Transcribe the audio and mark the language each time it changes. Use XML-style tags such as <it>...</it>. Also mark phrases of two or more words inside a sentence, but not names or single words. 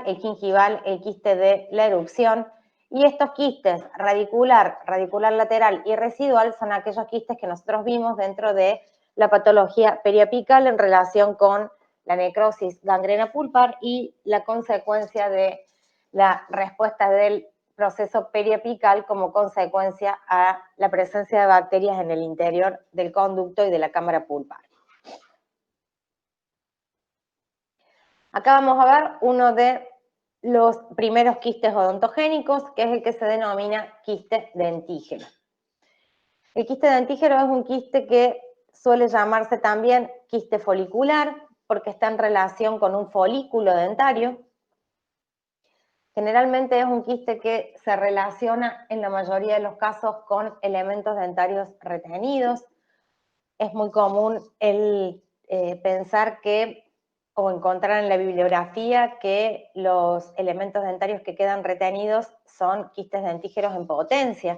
<es>el gingival, el quiste de la erupción, y estos quistes radicular, radicular lateral y residual son aquellos quistes que nosotros vimos dentro de la patología periapical en relación con la necrosis gangrena pulpar y la consecuencia de la respuesta del proceso periapical como consecuencia a la presencia de bacterias en el interior del conducto y de la cámara pulpar. Acá vamos a ver uno de los primeros quistes odontogénicos, que es el que se denomina quiste dentígero. El quiste dentígero es un quiste que suele llamarse también quiste folicular, porque está en relación con un folículo dentario. Generalmente es un quiste que se relaciona en la mayoría de los casos con elementos dentarios retenidos. Es muy común el pensar que, o encontrar en la bibliografía, que los elementos dentarios que quedan retenidos son quistes dentígeros en potencia.</es>